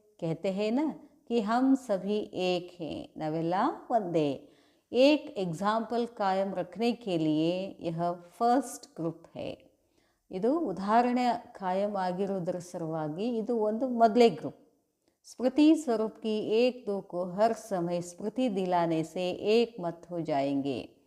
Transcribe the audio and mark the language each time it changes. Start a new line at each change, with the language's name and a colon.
Hindi: कहते हैं ना कि हम सभी एक हैं,
Kannada: ನಾವೆಲ್ಲ ಒಂದೇ.
Hindi: एक एग्जाम्पल कायम रखने के लिए यह फर्स्ट ग्रुप है.
Kannada: ಇದು ಉದಾಹರಣೆ ಕಾಯಂ ಆಗಿರೋದ್ರ ಸಲುವಾಗಿ ಇದು ಒಂದು ಮೊದಲೇ ಗ್ರೂಪ್.
Hindi: स्मृति स्वरूप की एक दो को हर समय स्मृति दिलाने से एक मत हो जाएंगे.